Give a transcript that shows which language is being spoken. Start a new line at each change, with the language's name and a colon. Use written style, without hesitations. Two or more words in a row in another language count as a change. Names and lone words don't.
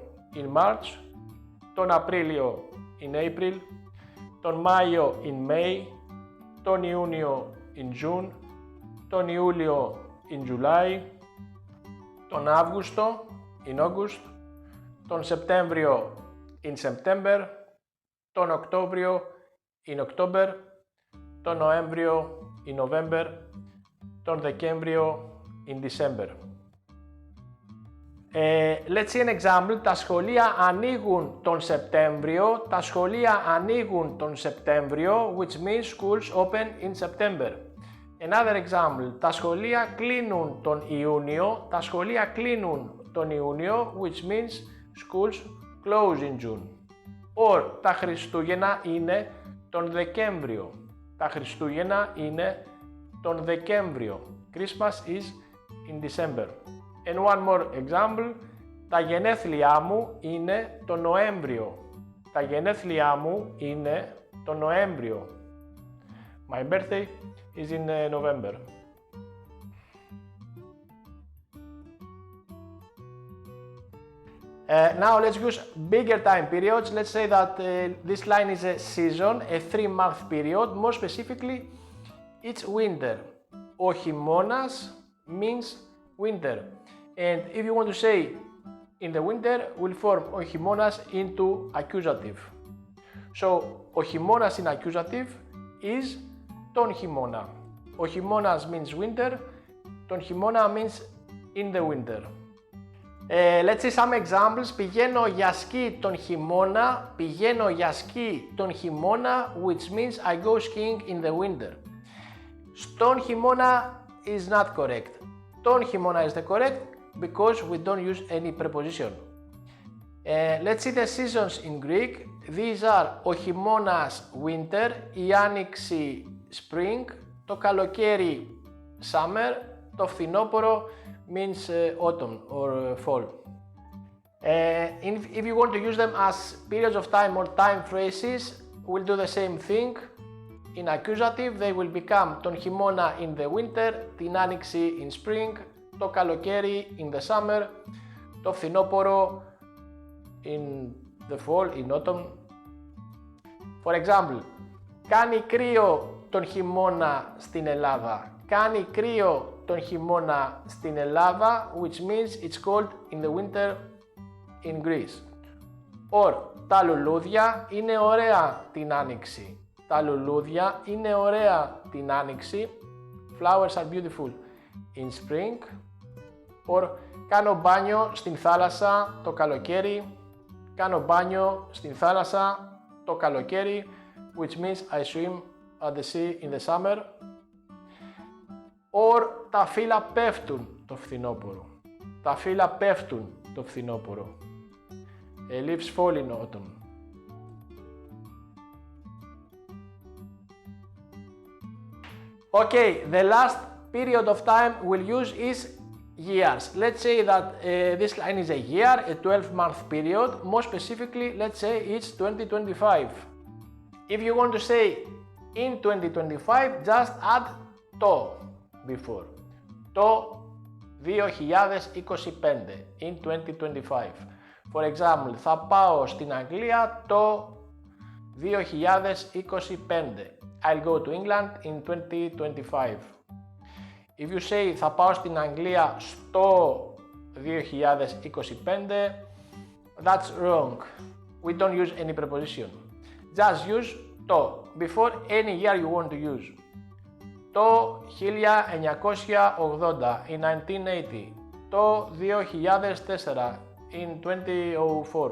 English: in March,
Greek: τον Απρίλιο
English: in April,
Greek: τον Μάιο
English: in May,
Greek: τον Ιούνιο
English: in June,
Greek: τον Ιούλιο
English: in July,
Greek: τον Αύγουστο
English: in August,
Greek: τον Σεπτέμβριο
English: in September,
Greek: τον Οκτώβριο
English: in October,
Greek: τον Νοέμβριο
English: in November,
Greek: τον Δεκέμβριο
English: in December. Let's see an example.
Greek: Τα σχολεία ανοίγουν τον Σεπτέμβριο. Τα σχολεία ανοίγουν τον Σεπτέμβριο,
English: which means schools open in September. Another example.
Greek: Τα σχολεία κλείνουν τον Ιούνιο. Τα σχολεία κλείνουν τον Ιούνιο,
English: which means schools close in June.
Greek: Or τα Χριστούγεννα είναι τον Δεκέμβριο. Τα Χριστούγεννα είναι τον Δεκέμβριο.
English: Christmas is in December. And one more example.
Greek: Τα γενέθλιά μου είναι τον Νοέμβριο. Τα γενέθλιά μου είναι τον Νοέμβριο.
English: My birthday is in November. Now let's use bigger time periods. Let's say that this line is a season, a 3-month period. More specifically, it's winter.
Greek: Ο χειμώνας
English: means winter. And if you want to say in the winter, we'll form
Greek: ο χειμώνας
English: into accusative. So,
Greek: ο χειμώνας
English: in accusative is
Greek: τον χειμώνα. Ο χειμώνας
English: means winter,
Greek: τον χειμώνα
English: means in the winter. Let's see some examples.
Greek: Πηγαίνω για σκι τον χειμώνα, πηγαίνω για σκι τον χειμώνα,
English: which means I go skiing in the winter.
Greek: Στον χειμώνα
English: is not correct.
Greek: Τον χειμώνα
English: is the correct because we don't use any preposition. Let's see the seasons in Greek. These are
Greek: ο χειμώνας
English: winter,
Greek: η άνοιξη
English: spring,
Greek: το καλοκαίρι
English: summer,
Greek: το φθινόπωρο
English: means autumn or fall. If you want to use them as periods of time or time phrases, we'll do the same thing. In accusative, they will become
Greek: τον χειμώνα
English: in the winter,
Greek: την άνοιξη
English: in spring,
Greek: το καλοκαίρι
English: in the summer,
Greek: το φθινόπωρο
English: in the fall, in autumn. For example,
Greek: κάνει κρύο τον χειμώνα στην Ελλάδα. Κάνει κρύο τον χειμώνα στην Ελλάδα,
English: which means it's cold in the winter in Greece. Or,
Greek: τα λουλούδια είναι ωραία την άνοιξη. Τα λουλούδια είναι ωραία την άνοιξη.
English: Flowers are beautiful in spring. Or,
Greek: κάνω μπάνιο στην θάλασσα το καλοκαίρι. Κάνω μπάνιο στην θάλασσα το καλοκαίρι,
English: which means I swim at the sea in the summer. Or,
Greek: τα φύλλα πέφτουν το φθινόπωρο. Τα φύλλα πέφτουν το φθινόπωρο.
English: Leaves fall in autumn. Okay, the last period of time we'll use is years. Let's say that this line is a year, a 12-month period. More specifically, let's say it's 2025. If you want to say in 2025, just add το before. Το 2025, in 2025. For example,
Greek: θα πάω στην Αγγλία το 2025.
English: I'll go to England in 2025.
Greek: If you say θα πάω στην Αγγλία στο 2025,
English: that's wrong. We don't use any preposition. Just use το before any year you want to use. Το 1980, in 1980. Το 2004, in 2004.